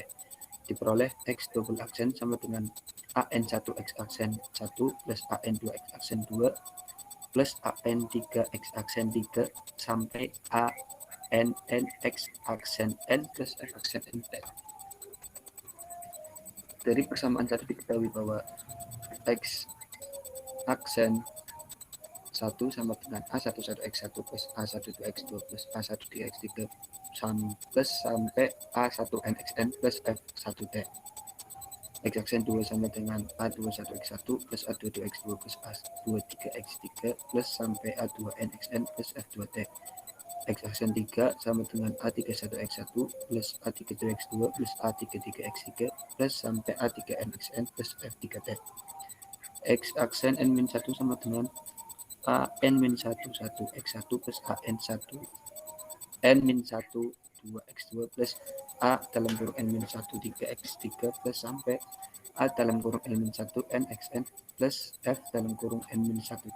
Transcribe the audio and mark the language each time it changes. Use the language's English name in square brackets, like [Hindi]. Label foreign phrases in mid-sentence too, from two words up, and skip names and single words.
[Indonesian] Diperoleh X double aksen sama dengan AN1 X aksen 1 plus AN2 X aksen 2 plus AN3 X aksen 3 sampai ANN X aksen N plus F aksen N T. Dari persamaan tadi diketahui bahwa X aksen 1 sama dengan A11X1 plus A12X2 plus A13X3 plus sampai A1NXN plus F1T. X aksen 2 sama dengan A21X1 plus A22X2 plus A23X3 plus sampai A2NXN plus F2T. X aksen 3 sama dengan A31X1 plus A32X2 plus A33X3 plus sampai A3NXN plus F3T. X aksen N-1 sama dengan AN-1 X1 plus AN1 N-1 2X2 plus A dalam kurung N-1 3X3 plus sampai A dalam kurung N-1 NXN plus F dalam kurung N-1 T.